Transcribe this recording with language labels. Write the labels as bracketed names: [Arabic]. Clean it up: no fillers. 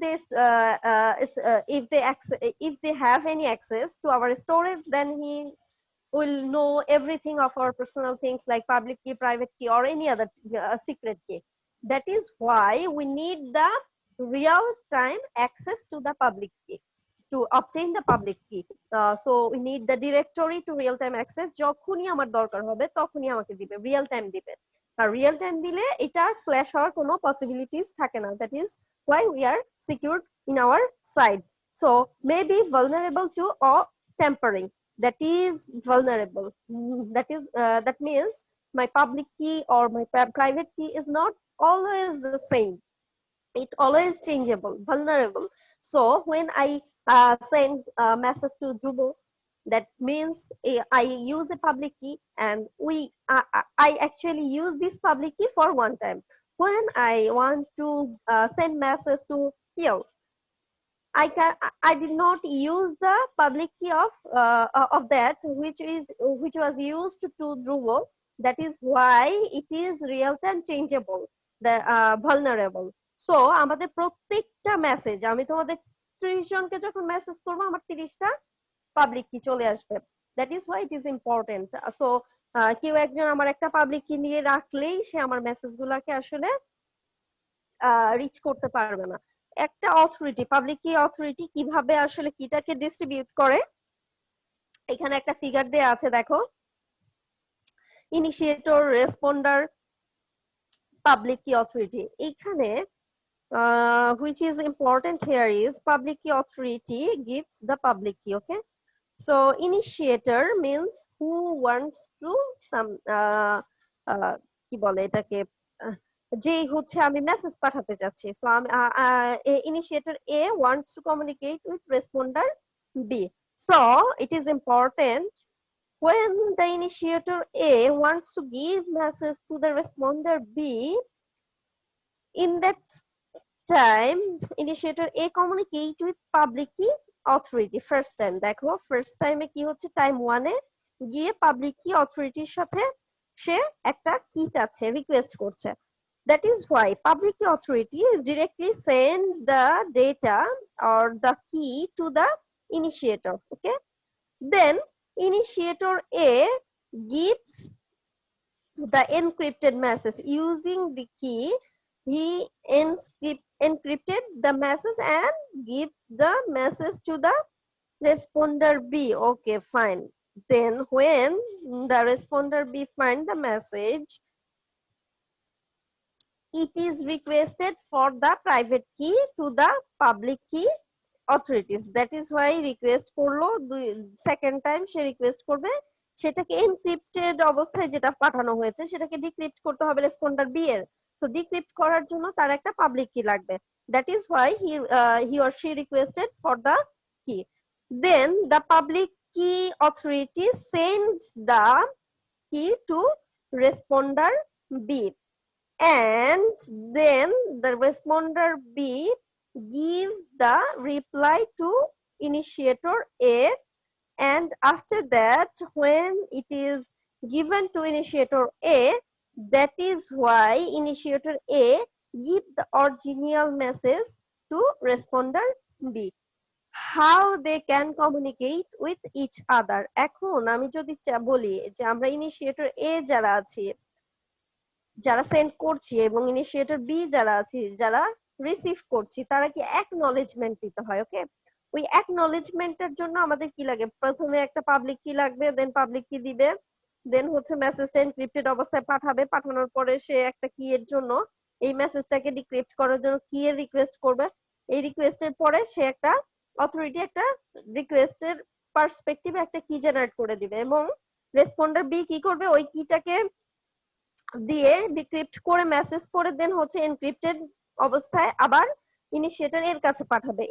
[English] If they have any access to our storage, then he will know everything of our personal things like public key, private key, or any other secret key. That is why we need the real time access to the public key to obtain the public key. So we need the directory to real time access. [Bangla] যখনই আমার দরকার হবে তখনই আমাকে দিবে, real time দিবে। আর real time দিলে এটার ফ্ল্যাশ হওয়ার কোনো পসিবিলিটিস থাকে না। [English] That is why we are secured in our side. So maybe vulnerable to or tampering. That is vulnerable. That means my public key or my private key is not always the same. It always changeable, vulnerable. So when I send a message to Dhruvo, that means I use a public key, and I actually use this public key for one time. When I want to send message to Phil, I did not use the public key of that which was used to Dhruvo. That is why it is real time changeable, the vulnerable. [Bangla] So আমাদের প্রত্যেকটা message, আমি তোমাদের 30 জনকে যখন message করবো আমার 30টা public কি চলে আসবে। [English] That is why it is important. [Bangla] So কেউ একজন আমার একটা পাবলিক কি নিয়ে রাখলেই সে আমার মেসেজ গুলাকে আসলে রিচ করতে পারবে না। একটা অথরিটি, পাবলিক কি অথরিটি কিভাবে আসলে কিটাকে ডিস্ট্রিবিউট করে, এখানে একটা ফিগার দেয়া আছে দেখো। [English] Initiator, responder, public কি authority. [Bangla] এখানে [English] which is important here is public key authority gives the public key. Okay, so initiator means who wants to some [Bangla] কি বলে এটাকে, যে হচ্ছে আমি মেসেজ পাঠাতে চাচ্ছি। [English] so [Bangla] আমি [English] initiator A wants to communicate with responder B. So it is important when the initiator A wants to give message to the responder B, in that time initiator A communicate with public key authority first time. [Bangla] দেখো first টাইমে কি হচ্ছে, time 1 এ গিয়ে public কি অথরিটির সাথে সে একটা কি চাচ্ছে, রিকোয়েস্ট করছে। [English] That is why public key authority directly send the data or the key to the initiator. Okay, then initiator A gives the encrypted message using the key. He encrypted the message and give the message to the responder B. Okay, fine. Then when the responder B find the message, it is requested for the private key to the public key authorities. That is why request [Bangla] করলো, second time সে request করবে, সেটাকে encrypted অবস্থায় যেটা পাঠানো হয়েছে সেটাকে decrypt করতে হবে রেসপন্ডার বি এর। সো ডিক্রিপ্ট করার জন্য তার একটা পাবলিক কি লাগবে। [English] That is why he or she requested for the key. Then the public key authority sends the key to responder B, and then the responder B give the reply to initiator A, and after that when it is given to initiator A, that is why initiator A give the original message to responder B. How they can communicate with each other. [Bangla] এখন আমি যদি বলি যে আমরা initiator A যারা আছি, যারা send করছি, এবং ইনিশিয়েটর বি যারা আছি, যারা রিসিভ করছি, তারা কি অ্যাকনলেজমেন্ট দিতে হয়। ওকে, ওই অ্যাকনলেজমেন্টের জন্য আমাদের কি লাগে, প্রথমে একটা পাবলিক কি লাগবে, দেন পাবলিক কি দিবে, দেন হচ্ছে মেসেজটা এনক্রিপ্টেড অবস্থায় পাঠাবে, পাঠানোর পরে সে একটা কি এর জন্য এই মেসেজটাকে ডিক্রিপ্ট করার জন্য কি এর রিকোয়েস্ট করবে, এই রিকোয়েস্টের পরে সে একটা অথরিটি একটা রিকোয়েস্টের পার্সপেক্টিভে একটা কি জেনারেট করে দিবে, এবং রেসপন্ডার বি কি করবে, ওই কিটাকে দিয়ে ডিক্রিপ্ট করে মেসেজ করে দেন হচ্ছে এনক্রিপ্টেড অবস্থায় আবার ইনিশিয়েটর এর কাছে পাঠাবে।